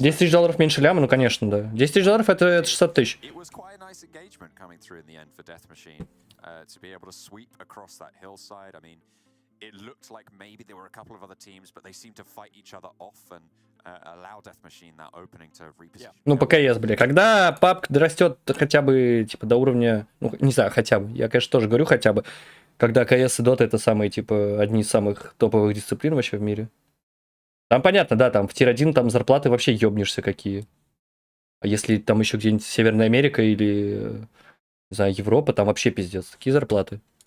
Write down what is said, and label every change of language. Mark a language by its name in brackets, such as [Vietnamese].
[Russian] 10 тысяч долларов меньше ляма, ну конечно, да. 10 тысяч долларов это 600 тысяч. [English] It was quite a nice engagement coming through in the end for Death Machine to be able to sweep across that hillside. I mean, it looked like maybe there were a couple of other teams, but they seemed to fight each other off and allow Death Machine that opening to reposition. [Russian] Ну, по КС, бля. Когда PUBG дорастет хотя бы, типа, до уровня... Ну, не знаю, хотя бы. Я, конечно, тоже говорю хотя бы. Когда КС и Dota это самые, типа, одни из самых топовых дисциплин вообще в мире. Там понятно, да, там в тир-1 там зарплаты вообще ёбнешься какие. А если там еще где-нибудь Северная Америка или, не знаю, Европа, там вообще пиздец. Какие зарплаты?